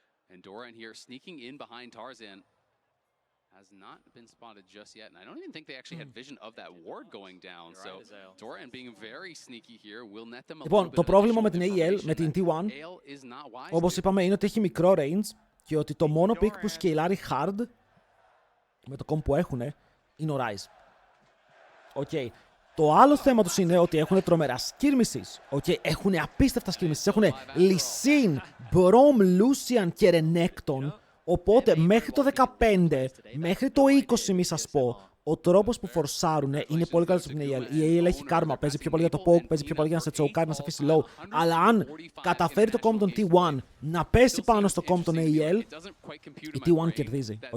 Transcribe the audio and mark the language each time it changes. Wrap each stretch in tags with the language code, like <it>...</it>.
<en>And Doran here sneaking in behind Tarzan has not been spotted just yet. And I don't even think they actually had vision of that ward going down. So Doran being very sneaky here will net them a little bit.</en> <el>Λοιπόν, το πρόβλημα με την AEL, με την T1, όπως είπαμε, είναι ότι έχει μικρό range και ότι το μόνο pick που σκεϊλάρει hard με το comp που έχουν είναι ο Rise. Το άλλο θέμα τους είναι ότι έχουν τρομερά skirmishes. Έχουν απίστευτα skirmishes. Έχουν Lysine, Braum, Lucian και Renekton. Οπότε μέχρι το 15, μέχρι το 20 μη σας πω, ο τρόπος που φορσάρουν είναι πολύ καλός από την AEL. Η AEL έχει κάρμα, παίζει πιο πολύ για το poke, παίζει πιο πολύ για να σε τσοκάρει, να σε αφήσει low. Αλλά αν καταφέρει το comp των T1 να πέσει πάνω στο comp των AEL, η T1 κερδίζει.</el>